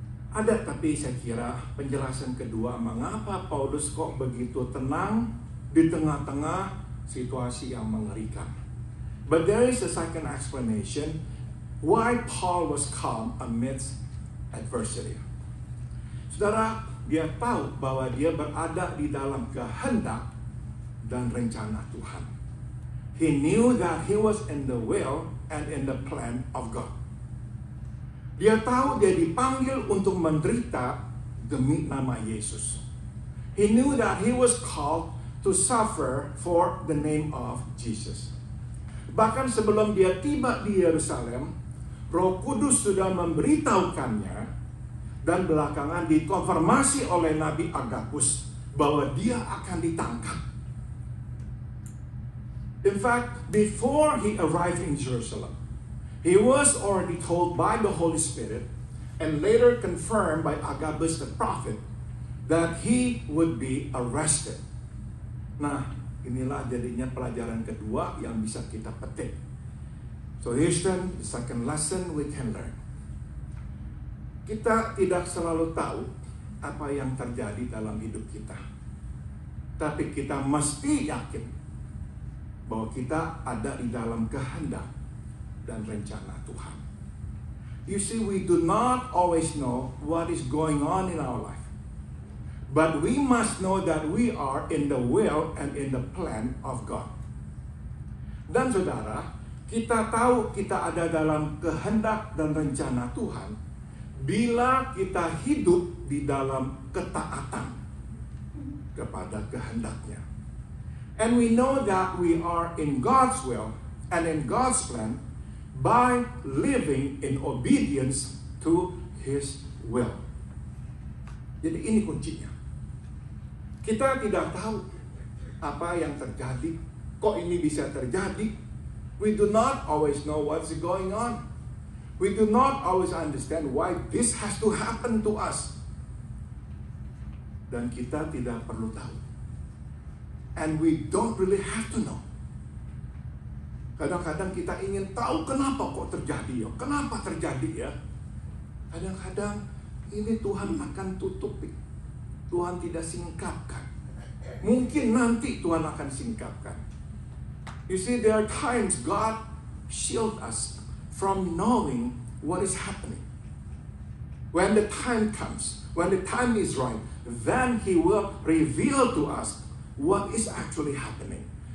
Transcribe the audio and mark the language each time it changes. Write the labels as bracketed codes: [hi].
[id] Ada tapi saya kira penjelasan kedua mengapa Paulus kok begitu tenang di tengah-tengah situasi yang mengerikan. [en] But there is a second explanation why Paul was calm amidst adversity. [id] Saudara, dia tahu bahwa dia berada di dalam kehendak dan rencana Tuhan. [en] He knew that he was in the will and in the plan of God. [id] Dia tahu dia dipanggil untuk menderita demi nama Yesus. [en] He knew that he was called to suffer for the name of Jesus. [id] Bahkan sebelum dia tiba di Yerusalem, Roh Kudus sudah memberitahukannya dan belakangan dikonfirmasi oleh Nabi Agabus bahwa dia akan ditangkap. [en] In fact, before he arrived in Jerusalem, he was already told by the Holy Spirit and later confirmed by Agabus the prophet that he would be arrested. [id] Nah, inilah jadinya pelajaran kedua yang bisa kita petik. [en] So here's the second lesson we can learn. [id] Kita tidak selalu tahu apa yang terjadi dalam hidup kita. Tapi kita mesti yakin bahwa kita ada di dalam kehendak dan rencana Tuhan. [en] You see, we do not always know what is going on in our life. But we must know that we are in the will and in the plan of God. [id] Dan saudara, kita tahu kita ada dalam kehendak dan rencana Tuhan bila kita hidup di dalam ketaatan kepada kehendaknya. [en] And we know that we are in God's will and in God's plan by living in obedience to His will. [id] Jadi ini kuncinya. Kita tidak tahu apa yang terjadi. Kok ini bisa terjadi? [en] We do not always know what's going on. We do not always understand why this has to happen to us. [id] Dan kita tidak perlu tahu. [en] And we don't really have to know. [id] Kadang-kadang kita ingin tahu kenapa kok terjadi ya. Kenapa terjadi ya? Kadang-kadang ini Tuhan akan tutupi. Tuhan tidak singkapkan. Mungkin nanti Tuhan akan singkapkan. [en] You see, there are times God shield us from knowing what is happening. When the time comes, when the time is right, then He will reveal to us what is actually happening.